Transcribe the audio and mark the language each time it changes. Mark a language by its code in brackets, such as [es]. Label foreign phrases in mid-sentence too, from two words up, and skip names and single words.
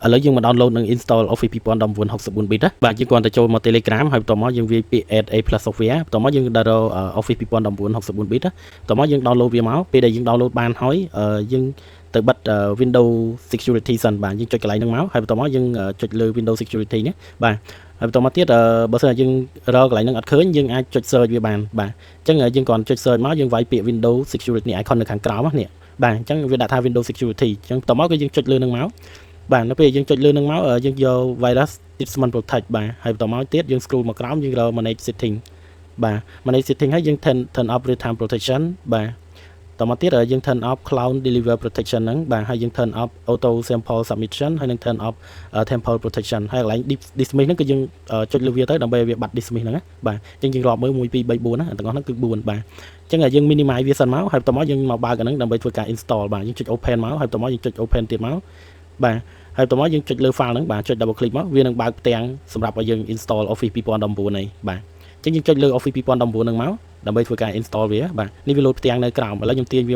[km] ឥឡូវយើងមក download និង install Office 2019 64 bit ណាបាទយើងគ្រាន់តែចូលមក Telegram ហើយបន្ទាប់មកយើងវាយពាក្យ [en] add a plus software [km] បន្ទាប់មកយើងដល់ Office 2019 64 bit ណាបន្ទាប់មកយើង download វាមកពេលដែលយើង download បានហើយយើងទៅបិទ Windows Security សិនបាទយើងចុចកន្លែងហ្នឹងមកហើយបន្ទាប់មកយើងចុចលើ Windows Security នេះបាទហើយបន្តមកទៀតបើសិនជាយើងរកកន្លែងហ្នឹងអត់ឃើញយើងអាចចុច search វាបានបាទអញ្ចឹងយើងគ្រាន់ចុច search មកយើងវាយពាក្យ Windows Security icon នៅខាងក្រោម នេះបាទអញ្ចឹងវាដាក់ថា Windows Security អញ្ចឹងបន្តមកគឺយើងចុចលើហ្នឹងមកបាទនៅពេលយើងចុចលើហ្នឹងមកយើងយក [en] virus treatment protect [km] បាទហើយបន្តមកទៀតយើង scroll មកក្រោមយើងរក [en] manage setting [km] បាទ [en] manage setting [km] ហើយយើង [en] turn off real time protection [km] បាទតមកទៀតយើង [en] turn off cloud deliver protection [km] ហ្នឹងបាទហើយយើង [en] turn off auto sample submission [km] ហើយនឹង [en] turn off temporal protection [km] ហើយកន្លែង dismiss ហ្នឹងគឺយើងចុចលើវាទៅដើម្បីឲ្យវាបាត់ dismiss ហ្នឹងណាបាទអញ្ចឹងយើងរាប់មើល1 2 3 4ណាទាំងអស់ហ្នឹងគឺ4បាទអញ្ចឹងយើង minimize វាសិនមកហើយបន្តមកយើងមកបើកអាហ្នឹងដើម្បីធ្វើការ install បាទយើងចុច open មកហើយបន្តមកយើងចុច open ទៀតមកបាទ ហើយបន្តមកយើងចុចលើ file ហ្នឹងបាទចុច [en] double click [km] មកវានឹងបើកផ្ទាំងសម្រាប់ឲ្យយើង install Office 2019នេះបាទអញ្ចឹងយើងចុចលើ Office 2019ហ្នឹងមកដើម្បីធ្វើការ install វាបាទនេះវាលោតផ្ទាំងនៅក្រោមឥឡូវខ្ញុំទាញវា